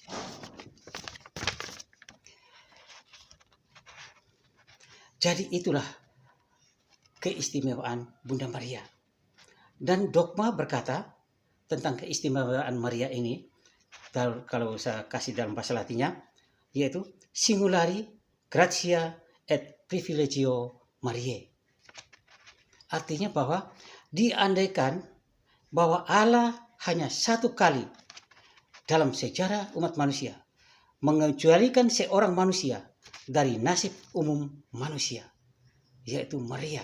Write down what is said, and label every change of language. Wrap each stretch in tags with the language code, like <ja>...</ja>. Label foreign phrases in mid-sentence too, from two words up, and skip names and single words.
<id>Jadi itulah keistimewaan Bunda Maria. Dan dogma berkata tentang keistimewaan Maria ini, kalau saya kasih dalam bahasa Latinnya, yaitu</id> <la>singulari gratia et privilegio Mariae.</la> <id>Artinya bahwa diandaikan bahwa Allah hanya satu kali dalam sejarah umat manusia mengecualikan seorang manusia dari nasib umum manusia, yaitu Maria.</id>